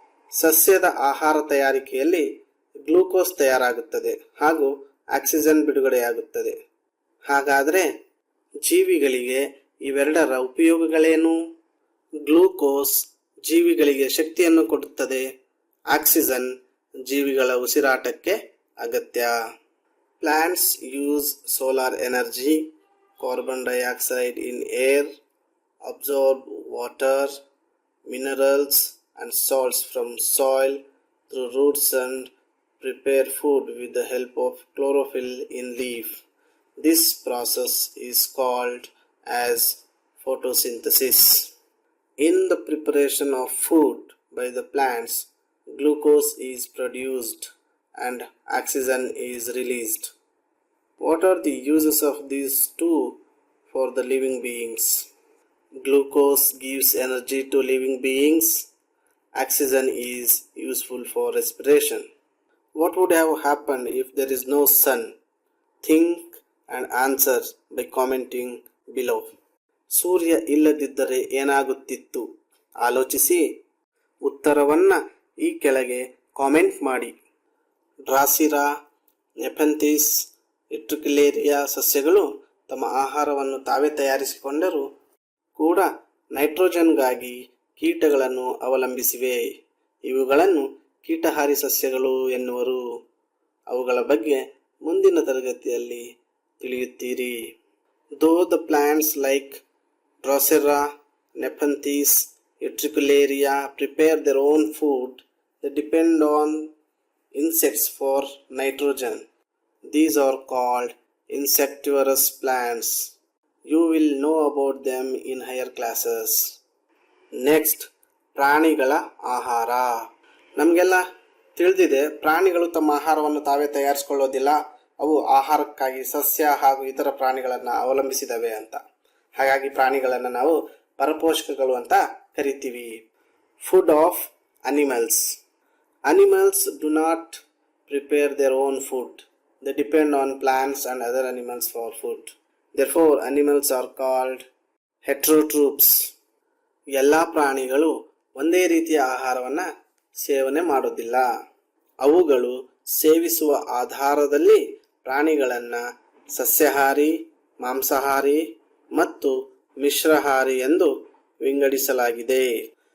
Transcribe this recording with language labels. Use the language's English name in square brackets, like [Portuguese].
[Kannada] ಸಸ್ಯದ ಆಹಾರ ತಯಾರಿಕೆಯಲ್ಲಿ ಗ್ಲೂಕೋಸ್ ತಯಾರಾಗುತ್ತದೆ ಹಾಗೂ ಆಕ್ಸಿಜನ್ ಬಿಡುಗಡೆಯಾಗುತ್ತದೆ. ಹಾಗಾದರೆ ಜೀವಿಗಳಿಗೆ ಇವೆರಡರ ಉಪಯೋಗಗಳೇನು? ಗ್ಲೂಕೋಸ್ ಜೀವಿಗಳಿಗೆ ಶಕ್ತಿಯನ್ನು ಕೊಡುತ್ತದೆ. ಆಕ್ಸಿಜನ್ ಜೀವಿಗಳ ಉಸಿರಾಟಕ್ಕೆ ಅಗತ್ಯ. [English] Plants use solar energy, carbon dioxide in air, absorb water, minerals and salts from soil through roots and prepare food with the help of chlorophyll in leaf. This process is called as photosynthesis. In the preparation of food by the plants, glucose is produced and oxygen is released. What are the uses of these two for the living beings? Glucose gives energy to living beings. Oxygen is useful for respiration. What would have happened if there is no sun? Think and answer by commenting below. [Kannada] ಸೂರ್ಯ ಇಲ್ಲದಿದ್ದರೆ ಏನಾಗುತ್ತಿತ್ತು? ಆಲೋಚಿಸಿ ಉತ್ತರವನ್ನು ಈ ಕೆಳಗೆ comment ಮಾಡಿ. ಡ್ರಾಸಿರಾ, ನೆಫೆಂಥಿಸ್, ಇಟ್ರಿಕ್ಯುಲೇರಿಯಾ ಸಸ್ಯಗಳು ತಮ್ಮ ಆಹಾರವನ್ನು ತಾವೇ ತಯಾರಿಸಿಕೊಂಡರೂ ಕೂಡ ನೈಟ್ರೋಜನ್ಗಾಗಿ ಕೀಟಗಳನ್ನು ಅವಲಂಬಿಸಿವೆ. ಇವುಗಳನ್ನು ಕೀಟಹಾರಿ ಸಸ್ಯಗಳು ಎನ್ನುವರು. ಅವುಗಳ ಬಗ್ಗೆ ಮುಂದಿನ ತರಗತಿಯಲ್ಲಿ ತಿಳಿಯುತ್ತೀರಿ. [English] Though the plants like Drosera, Nepenthes, Utricularia prepare their own food, they depend on insects for nitrogen. These are called insectivorous plants. You will know about them in higher classes. [Kannada] Next, ಪ್ರಾಣಿಗಳ ಆಹಾರ. ನಮಗೆಲ್ಲ ತಿಳಿದಿದೆ, ಪ್ರಾಣಿಗಳು ತಮ್ಮ ಆಹಾರವನ್ನು ತಾವೇ ತಯಾರಿಸಿಕೊಳ್ಳೋದಿಲ್ಲ. ಅವು ಆಹಾರಕ್ಕಾಗಿ ಸಸ್ಯ ಹಾಗೂ ಇತರ ಪ್ರಾಣಿಗಳನ್ನು ಅವಲಂಬಿಸಿದವೆ ಅಂತ. ಹಾಗಾಗಿ ಪ್ರಾಣಿಗಳನ್ನು ನಾವು ಪರಪೋಷಕಗಳು ಅಂತ ಕರಿತೀವಿ. [English] Food of animals. Animals do not prepare their own food. They depend on plants and other animals for food. Therefore, animals are called heterotrophs. [Kannada] ಎಲ್ಲ ಪ್ರಾಣಿಗಳು ಒಂದೇ ರೀತಿಯ ಆಹಾರವನ್ನು ಸೇವನೆ ಮಾಡೋದಿಲ್ಲ. ಅವುಗಳು ಸೇವಿಸುವ ಆಧಾರದಲ್ಲಿ ಪ್ರಾಣಿಗಳನ್ನು ಸಸ್ಯಾಹಾರಿ, ಮಾಂಸಾಹಾರಿ ಮತ್ತು ಮಿಶ್ರಹಾರಿ ಎಂದು ವಿಂಗಡಿಸಲಾಗಿದೆ.